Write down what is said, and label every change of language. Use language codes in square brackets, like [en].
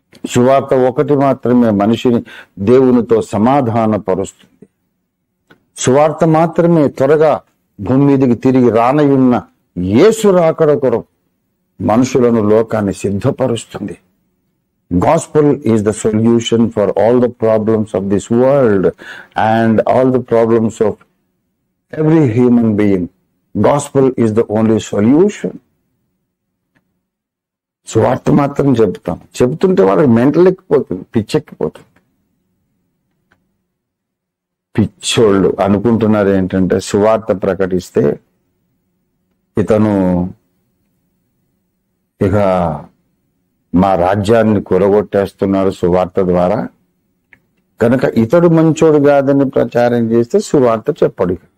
[te] సువార్త ఒకటి మాత్రమే మనిషిని దేవునితో సమాధానపరుస్తుంది. సువార్త మాత్రమే త్వరగా భూమి మీదకి తిరిగి రానయున్న యేసు రాకడ కొరకు మనుషులను లోకాన్ని సిద్ధపరుస్తుంది. [en] Gospel is the solution for all the problems of this world and all the problems of every human being. Gospel is the only solution. [te] సువార్త మాత్రం చెబుతుంటే వాళ్ళకి మెంటల్ ఎక్కిపోతుంది, పిచ్చెక్కిపోతుంది. పిచ్చోళ్ళు అనుకుంటున్నారు ఏంటంటే సువార్త ప్రకటిస్తే ఇతను ఇక మా రాజ్యాన్ని కూలగొట్టేస్తున్నాడు సువార్త ద్వారా, కనుక ఇతడు మంచోడు కాదని ప్రచారం చేస్తే సువార్త చెప్పడు.